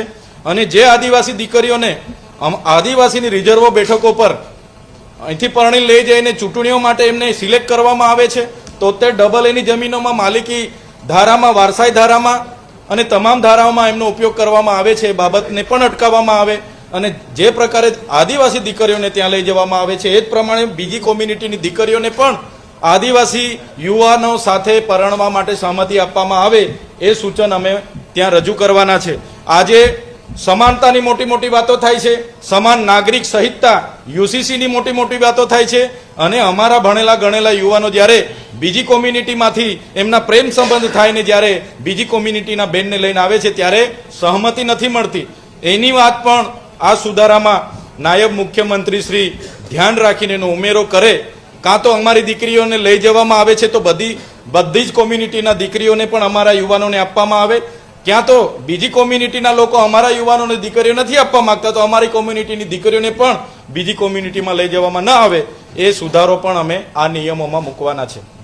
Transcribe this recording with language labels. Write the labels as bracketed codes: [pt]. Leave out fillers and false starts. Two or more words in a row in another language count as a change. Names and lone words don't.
[gu] અને જે આદિવાસી દીકરીઓને આદિવાસી રિઝર્વ બેઠકો પર અહીંથી પરણી લઈ જઈને ચૂંટણીઓ માટે એમને સિલેક્ટ કરવામાં આવે છે, તો તે ડબલ એની જમીનોમાં માલિકી ધારામાં વારસાઈ ધારામાં અને તમામ ધારાઓમાં એમનો ઉપયોગ કરવામાં આવે છે, બાબતને પણ અટકાવવામાં આવે અને જે પ્રકારે આદિવાસી દીકરીઓને ત્યાં લઈ જવામાં આવે છે એ જ પ્રમાણે બીજી કોમ્યુનિટીની દીકરીઓને પણ આદિવાસી યુવાનો સાથે પરણવા માટે સહમતિ આપવામાં આવે એ સૂચન અમે ત્યાં રજૂ કરવાના છે। આજે સમાનતાની મોટી મોટી વાતો થાય છે, સમાન નાગરિક સંહિતા યુસીસી ની મોટી મોટી વાતો થાય છે અને અમારા ભણેલા ગણેલા યુવાનો જ્યારે બીજી કોમ્યુનિટી માંથી એમના પ્રેમ સંબંધ થાય ને જ્યારે બીજી કોમ્યુનિટીના બેનને લઈને આવે છે ત્યારે સહમતિ નથી મળતી। એની વાત પણ આ સુધારામાં નાયબ મુખ્યમંત્રી શ્રી ધ્યાન રાખીને એનો ઉમેરો કરે। કાં તો અમારી દીકરીઓને લઈ જવામાં આવે છે તો બધી જ કોમ્યુનિટીના દીકરીઓને પણ અમારા યુવાનોને આપવામાં આવે, ક્યાં તો બીજી કોમ્યુનિટીના લોકો અમારા યુવાનોને દીકરીઓ નથી આપવા માંગતા તો અમારી કોમ્યુનિટીની દીકરીઓને પણ બીજી કોમ્યુનિટીમાં લઈ જવામાં ન આવે એ સુધારો પણ અમે આ નિયમોમાં મૂકવાના છે।